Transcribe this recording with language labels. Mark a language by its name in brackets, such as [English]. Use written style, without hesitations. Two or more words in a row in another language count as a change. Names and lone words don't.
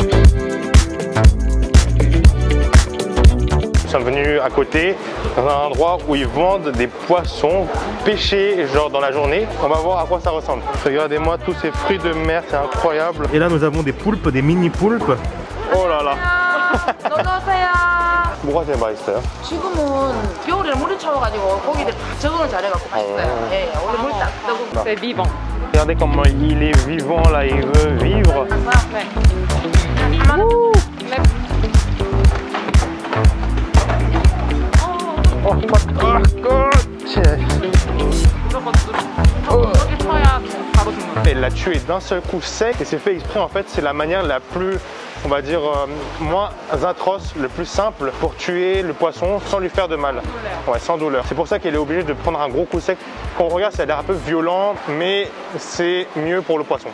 [French] Nous sommes venus à côté dans un endroit où ils vendent des poissons pêchés genre dans la journée. On va voir à quoi ça ressemble. Regardez-moi tous ces fruits de mer, c'est incroyable. Et là nous avons des poulpes, des mini poulpes. Oh là là. [Korean] 뭐가 제일 맛있어요? 지금은 겨울에 물이 차워가지고 고기들 다 적응을 잘해갖고 맛있어요. 예, 원래 물이 딱 뜨고. [French] C'est vivant. Regardez comment il est vivant là, il veut vivre. [Korean] 네. [English] Oh my god. [Korean] 이렇게 쳐야 바로 죽는. [French] Elle l'a tué d'un seul coup sec et c'est fait exprès en fait, c'est la manière la plus, on va dire, moins atroce, le plus simple pour tuer le poisson sans lui faire de mal. Ouais, sans douleur. C'est pour ça qu'elle est obligée de prendre un gros coup sec. Quand on regarde, ça a l'air un peu violent, mais c'est mieux pour le poisson.